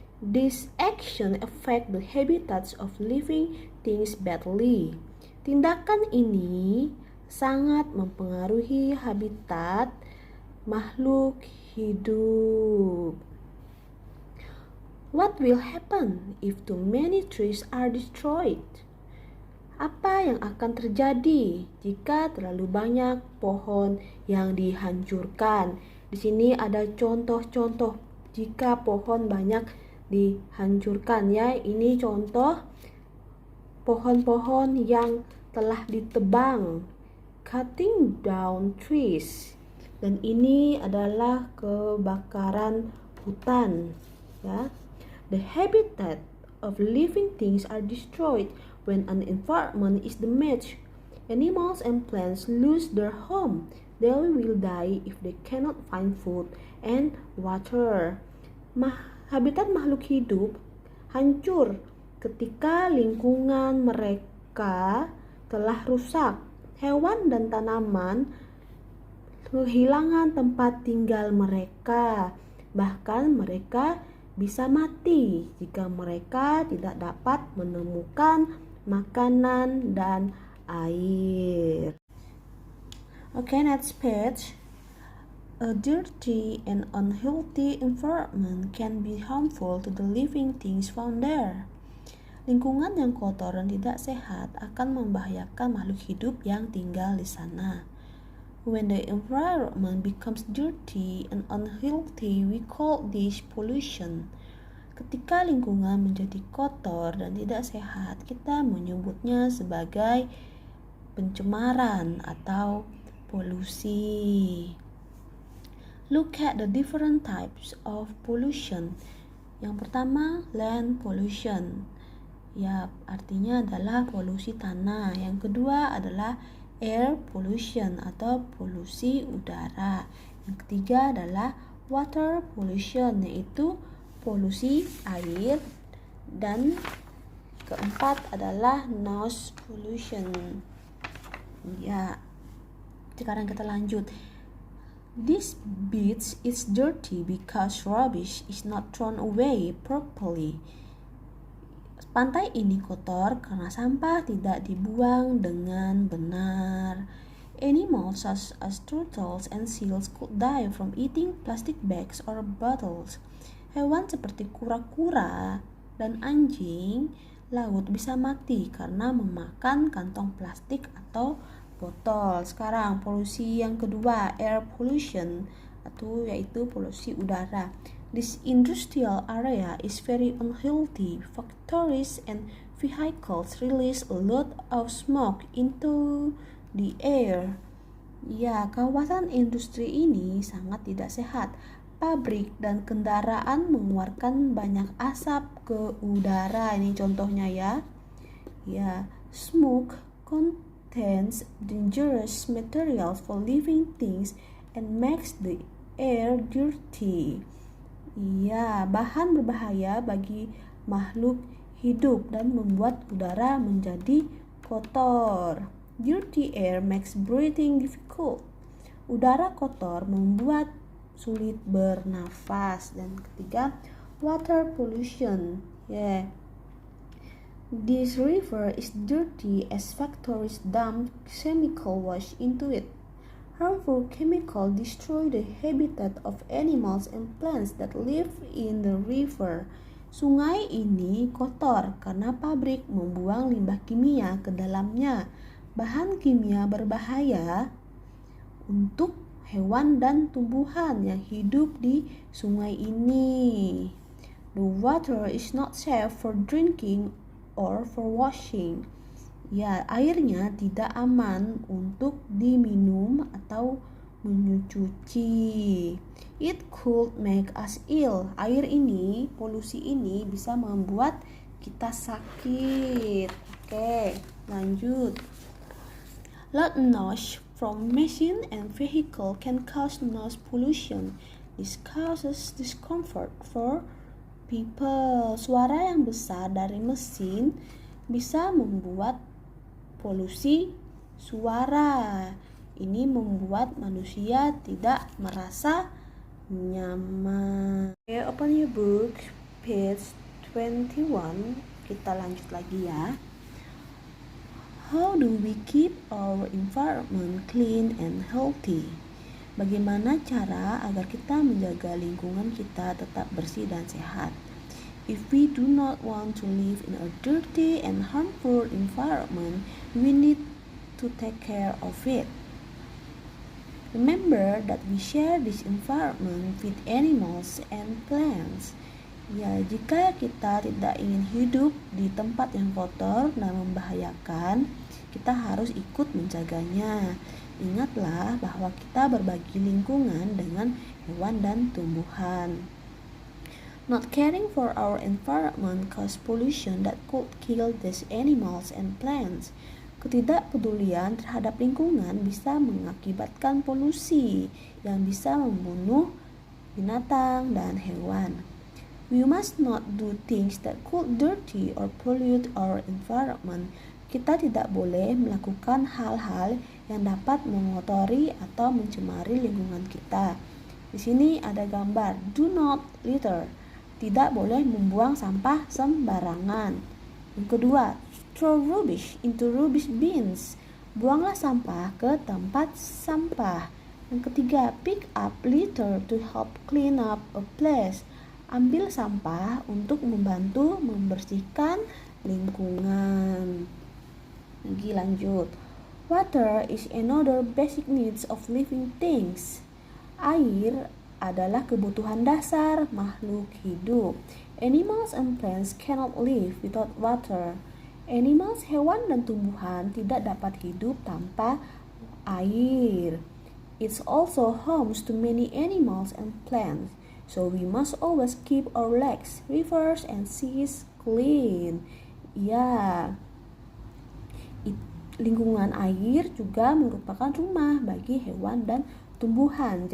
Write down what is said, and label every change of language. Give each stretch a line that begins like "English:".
English: This action affect the habitats of living things badly.
Indonesian: Tindakan ini sangat mempengaruhi habitat makhluk hidup.
English: What will happen if too many trees are destroyed?
Indonesian: Apa yang akan terjadi jika terlalu banyak pohon yang dihancurkan? Di sini ada contoh-contoh jika pohon banyak dihancurkan ya. Ini contoh pohon-pohon yang telah ditebang.
English: Cutting down trees.
Indonesian: Dan ini adalah kebakaran hutan ya.
English: The habitat of living things are destroyed when an environment is damaged. Animals and plants lose their home. They will die if they cannot find food and water.
Indonesian: Habitat makhluk hidup hancur ketika lingkungan mereka telah rusak. Hewan dan tanaman kehilangan tempat tinggal mereka. Bahkan mereka bisa mati jika mereka tidak dapat menemukan makanan dan air.
English: Okay, next page. A dirty and unhealthy environment can be harmful to the living things found there.
Indonesian: Lingkungan yang kotor dan tidak sehat akan membahayakan makhluk hidup yang tinggal di sana.
English: When the environment becomes dirty and unhealthy, we call this pollution.
Indonesian: Ketika lingkungan menjadi kotor dan tidak sehat, kita menyebutnya sebagai pencemaran atau polusi.
English: Look at the different types of pollution.
Indonesian: Yang pertama, land pollution. Ya, artinya adalah polusi tanah. Yang kedua adalah air pollution atau polusi udara. Yang ketiga adalah water pollution, yaitu polusi air. Dan keempat adalah noise pollution. Ya, sekarang kita lanjut.
English: This beach is dirty because rubbish is not thrown away properly.
Indonesian: Pantai ini kotor karena sampah tidak dibuang dengan benar.
English: Animals such as turtles and seals could die from eating plastic bags or bottles.
Indonesian: Hewan seperti kura-kura dan anjing laut bisa mati karena memakan kantong plastik atau botol. Sekarang polusi yang kedua, air pollution, atau yaitu polusi udara.
English: This industrial area is very unhealthy. Factories and vehicles release a lot of smoke into the air.
Indonesian: Ya, kawasan industri ini sangat tidak sehat. Pabrik dan kendaraan mengeluarkan banyak asap ke udara. Ini contohnya ya.
English: Ya, smoke contains dangerous materials for living things and makes the air dirty.
Indonesian: Ya, bahan berbahaya bagi makhluk hidup dan membuat udara menjadi kotor.
English: Dirty air makes breathing difficult.
Indonesian: Udara kotor membuat sulit bernafas. Dan ketiga, water pollution.
English: This river is dirty as factories dump chemical waste into it. Harmful chemicals destroy the habitat of animals and plants that live in the river.
Indonesian: Sungai ini kotor karena pabrik membuang limbah kimia ke dalamnya. Bahan kimia berbahaya untuk hewan dan tumbuhan yang hidup di sungai ini.
English: The water is not safe for drinking or for washing.
Indonesian: Ya, airnya tidak aman untuk diminum atau mencuci.
English: It could make us ill.
Indonesian: Air ini, polusi ini bisa membuat kita sakit. Oke, lanjut.
English: Loud noise from machine and vehicle can cause noise pollution. This causes discomfort for people.
Indonesian: Suara yang besar dari mesin bisa membuat polusi suara. Ini membuat manusia tidak merasa nyaman.
English: Okay, open your book, page 21.
Indonesian: Kita lanjut lagi ya.
English: How do we keep our environment clean and healthy?
Indonesian: Bagaimana cara agar kita menjaga lingkungan kita tetap bersih dan sehat?
English: If we do not want to live in a dirty and harmful environment, we need to take care of it. Remember that we share this environment with animals and plants.
Indonesian: Ya, jika kita tidak ingin hidup di tempat yang kotor dan membahayakan, kita harus ikut menjaganya. Ingatlah bahwa kita berbagi lingkungan dengan hewan dan tumbuhan.
English: Not caring for our environment cause pollution that could kill these animals and plants.
Indonesian: Ketidakpedulian terhadap lingkungan bisa mengakibatkan polusi yang bisa membunuh binatang dan hewan.
English: We must not do things that could dirty or pollute our environment.
Indonesian: Kita tidak boleh melakukan hal-hal yang dapat mengotori atau mencemari lingkungan kita. Di sini ada gambar
English: do not litter.
Indonesian: Tidak boleh membuang sampah sembarangan. Yang kedua,
English: throw rubbish into rubbish bins.
Indonesian: Buanglah sampah ke tempat sampah. Yang ketiga,
English: pick up litter to help clean up a place.
Indonesian: Ambil sampah untuk membantu membersihkan lingkungan. Lagi lanjut.
English: Water is another basic needs of living things.
Indonesian: Air adalah kebutuhan dasar makhluk hidup.
English: Animals and plants cannot live without water.
Indonesian: Animals, hewan dan tumbuhan tidak dapat hidup tanpa air.
English: It's also homes to many animals and plants. So we must always keep our lakes, rivers, and seas clean.
Indonesian: Ya, lingkungan air juga merupakan rumah bagi hewan dan tumbuhan.